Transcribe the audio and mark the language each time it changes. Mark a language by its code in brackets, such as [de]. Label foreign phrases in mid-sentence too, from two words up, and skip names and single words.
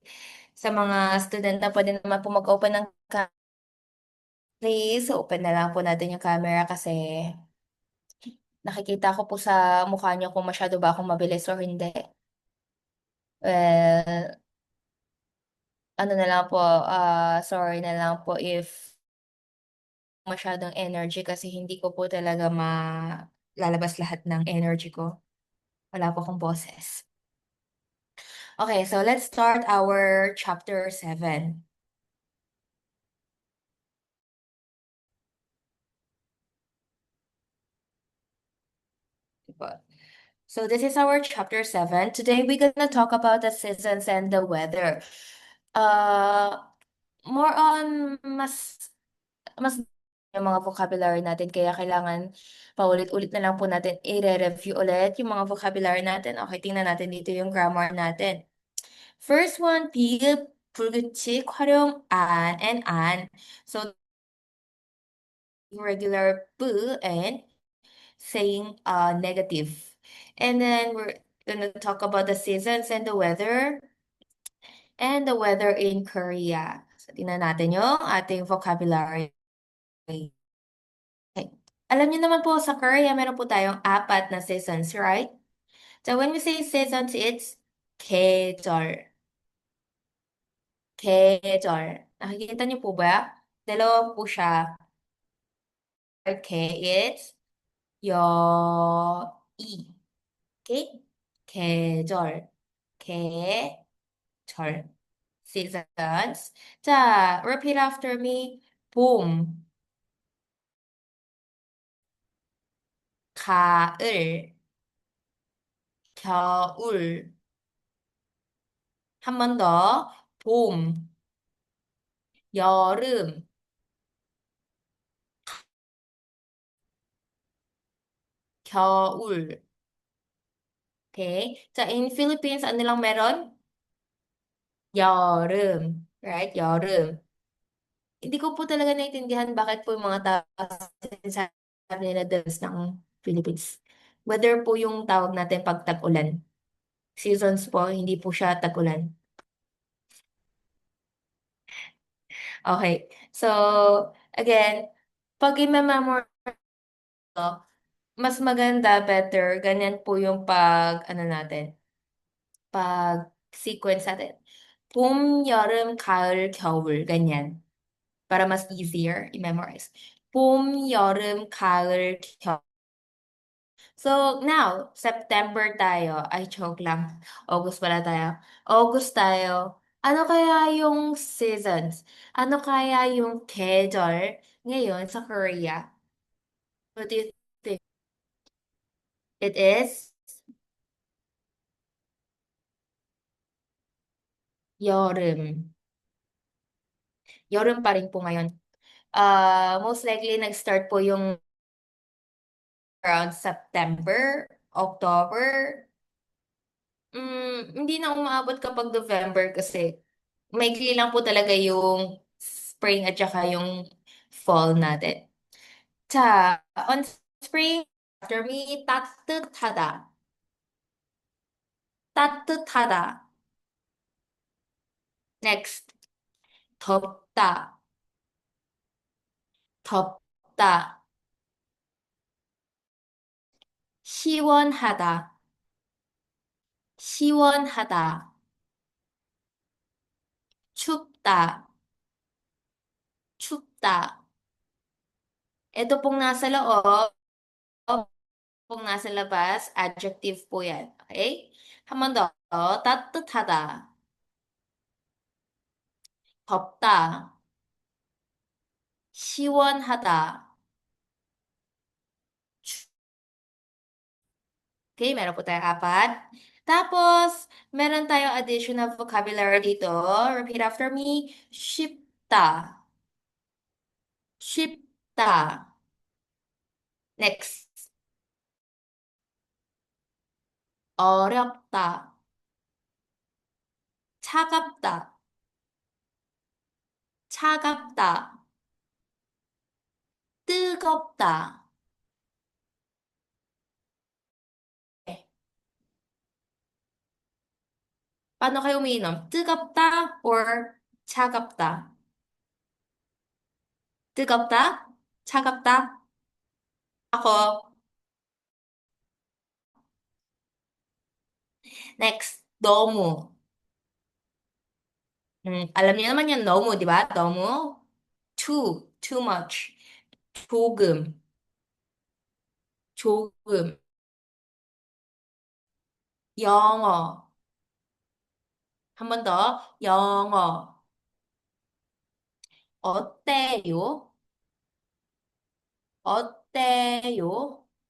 [tl] Sa mga student na pwede naman po mag-open ng please, open na lang po natin yung camera kasi nakikita ko po sa mukha niyo kung masyado ba akong mabilis or hindi. Well, ano na lang po, sorry na lang po if masyadong energy kasi hindi ko po talaga lalabas lahat ng energy ko. Wala po akong boses. [en] Okay, so let's start our Chapter 7. [tl] Diba? [en] So this is our Chapter 7. Today we're gonna talk about the seasons and the weather. [tl] Uh, [en] More on [tl] mas yung mga vocabulary natin kaya kailangan paulit-ulit na lang po natin i-review ulit yung mga vocabulary natin. Okay, tingnan natin dito yung grammar natin. [en] First one, [ko] 비읍, 불규칙, 활용, [en] and an. So, regular 부 and saying negative. And then we're gonna talk about the seasons and the weather in Korea. So, [tl] tingnan natin yung ating vocabulary. [en] Okay. [tl] Alam niyo naman po sa Korea, meron po tayong apat na seasons, right? [en] So when we say seasons, it's [ko] 계절, 계절. [tl] Nakikita niyo po ba? Dalawa po siya. [en] Okay, it's [ko] 여, 이. Okay? 계절, 계절. [en] Seasons. 자, repeat after me. [ko] 봄, 가을, 겨울. 한 번 더. 봄, 여름, 겨울. Okay? 자, [en] in Philippines, [tl] ano lang meron? [ko] 여름. Right? 여름. [tl] Hindi ko po talaga naintindihan bakit po yung mga tao sinasabi nila dance ng Philippines. Weather po yung tawag natin pag tag-ulan. Seasons po, hindi po siya tag-ulan. [en] Okay. [tl] So, again, pag i-memory ko, mas maganda, better, ganyan po yung ano natin, pag sequence natin. [ko] 봄, 여름, 가을, 겨울, [tl] ganyan. Para mas easier i-memorize. [ko] 봄, 여름, 가을, 겨울. [en] So, now, September tayo. [tl] Ay, joke lang. August pala tayo. August tayo. Ano kaya yung seasons? Ano kaya yung 계절 ngayon sa Korea? [en] What do you think? It is 여름. [tl] 여름 pa rin po ngayon. [en] Most likely, [tl] nag-start po yung around September, October. Hindi na umaabot kapag November kasi maikli lang po talaga yung spring at saka yung fall natin. [ko] 자, [en] on spring, after me, [ko] 따뜻하다. 따뜻하다. Next, 덥다. 덥다. 시원하다. 시원하다, 춥다, 춥다. [tl] Ito pong nasa loob, pong nasa labas, adjective po yan. [ko] Okay? 한 번 더. 따뜻하다, 덥다, 시원하다. [tl] Okay, meron po tayong apat. Tapos, meron tayong additional vocabulary dito. [en] Repeat after me. [ko] 쉽다. 쉽다. [en] Next. [ko] 어렵다. 차갑다. 차갑다. 뜨겁다. 네. [tl] Paano kayo umiinom? [ko] 뜨겁다 or 차갑다? 뜨겁다? 차갑다? Ako. Next. 너무. [tl] alam niyo naman yan, 너무, di ba? [ko] 너무. [en] Too much. [ko] 조금. 조금. 영어. 한 번 더. 영어. 어때요? 어때요?